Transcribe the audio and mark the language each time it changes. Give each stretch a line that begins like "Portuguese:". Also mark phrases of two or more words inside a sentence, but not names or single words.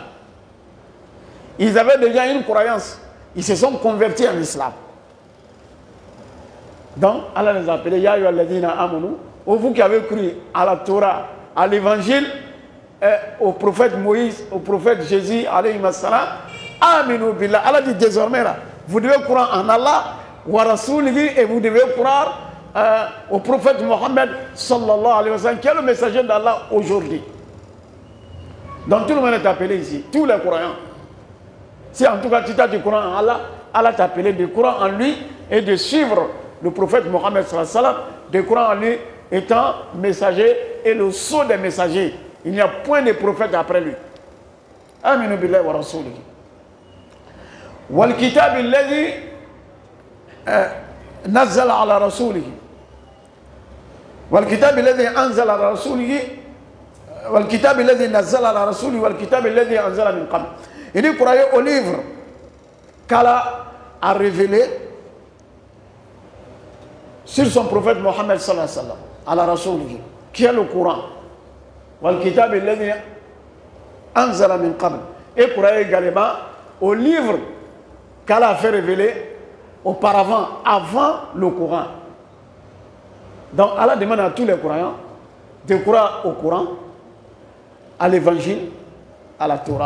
French: Ils avaient déjà une croyance. Ils se sont convertis en islam. Donc, Allah les a appelés,
Arabic: يا أيها الذين آمنوا,
French: vous qui avez cru à la Torah, à l'évangile, au prophète Moïse, au prophète Jésus,
Arabic: عليه السلام, آمنوا بالله.
French: Allah dit désormais là, vous devez croire en Allah,
Arabic: ورسوله,
French: et vous devez croire au prophète Mohammed,
Arabic: صلى الله عليه وسلم,
French: qui est le messager d'Allah aujourd'hui. Donc tout le monde est appelé ici, tous les croyants. Si en tout cas tu crois en Allah, Allah t'a appelé de croire en lui et de suivre le prophète Mohammed
Arabic: صلى الله عليه وسلم,
French: de croire en lui étant messager et le sceau des messagers. Il n'y a point de prophète après lui.
Arabic: آمنوا بالله ورسوله. والكتاب الذي نزل على رسوله. والكتاب الذي أنزل على رسوله. والكتاب الذي نزل على رسوله والكتاب الذي أنزل من قبل.
French: Il dit croyez au livre qu'Allah a révélé sur son prophète Mohammed
Arabic: صلى الله عليه وسلم,
French: à la Rasulihi, qui est le Coran.
Arabic: والكتاب الذي أنزل من قبل.
French: Et croyez également au livre qu'Allah a fait révéler auparavant, avant le Coran. Donc Allah demande à tous les croyants de croire au Coran, à l'évangile, à la Torah.